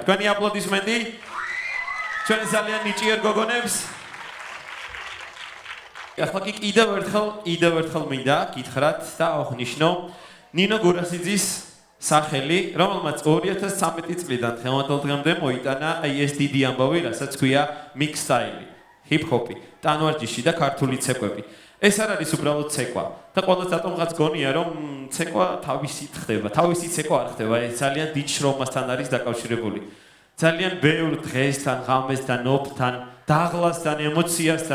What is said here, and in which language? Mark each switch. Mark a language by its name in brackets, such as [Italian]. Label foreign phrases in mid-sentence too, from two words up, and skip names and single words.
[Georgian] თქვენი აპლოდისმენტი ჩვენ ძალიან ნიჭიერ გოგონებს. ახლა კი კიდევ ერთხელ მინდა გითხრათ და აღნიშნო ნინო გურასიძის სახელი, რომელმაც 2013 წლიდან დღევანდელ დღემდე მოიტანა ეს დიდი ამბავი, რასაც ქვია [English] mix style, hip-hop, [Georgian] ტანვარჯიში და ქართული ცეკვები. ეს არ არის უბრალოდ ცეკვა. და ყველას დატომღაც გონია, რომ ცეკვა თავისით ხდება. თავისით ცეკვა არ ხდება, ეს ძალიან დიდ შრომასთან არის დაკავშირებული. ძალიან ბევრ დღესთან, ღამესთან, ოფთან, დაღლასთან, ემოციასთან.